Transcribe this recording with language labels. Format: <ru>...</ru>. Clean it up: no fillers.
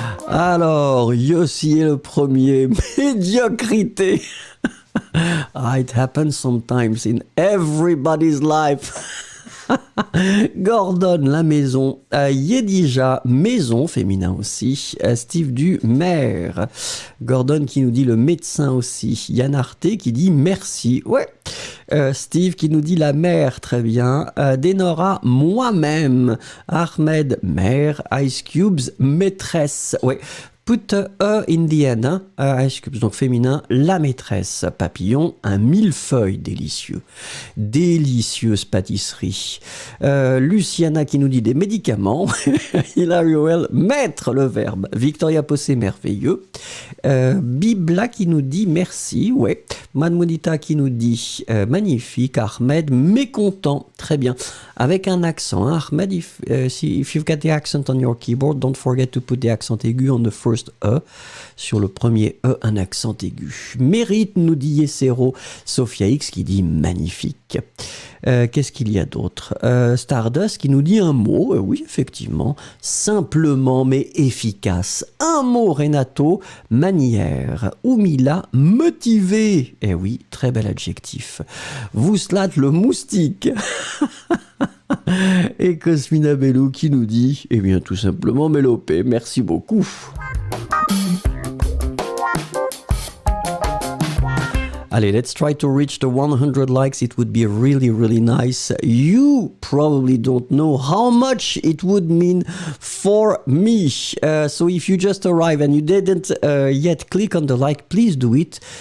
<fr>Alors, Yossi est le premier. Médiocrité.</fr> <en>It happens sometimes in everybody's life.</en> <fr>Gordon, la maison. Yedija, maison, féminin aussi. Steve du maire. Gordon qui nous dit le médecin aussi. Yann Arte qui dit merci. Ouais. Steve qui nous dit la mère, très bien. Denora, moi-même. Ahmed, mère.</fr> <en>Ice Cubes,</en> <fr>maîtresse. Ouais.</fr> <en>Put E in the end, hein?</en> <fr>Ice Cubes, donc féminin, la maîtresse. Papillon, un millefeuille délicieux. Délicieuse pâtisserie. Luciana qui nous dit des médicaments. Hilary Howell, maître le verbe. Victoria Possé, merveilleux. Bibla qui nous dit merci, ouais. Manmonita qui nous dit magnifique. Ahmed, mécontent, très bien. Avec un accent, hein?</fr> <en>Ahmed, if you've got the accent on your keyboard, don't forget to put the accent aigu on the first E.</en> <fr>Sur le premier E, un accent aigu. Mérite, nous dit Yesero. Sophia X qui dit magnifique. Qu'est-ce qu'il y a d'autre? Stardust qui nous dit un mot. Oui, effectivement. Simplement mais efficace. Un mot, Renato. Manière. Oumila, motivé. Eh oui, très bel adjectif. Vouslat, le moustique. Et Cosmina Bellou qui nous dit, eh bien tout simplement Mélopée, merci beaucoup.</fr> <en>Allez, let's try to reach the 100 likes. It would be really, really nice. You probably don't know how much it would mean for me. So if you just arrived and you didn't yet click on the like, please do it.</en>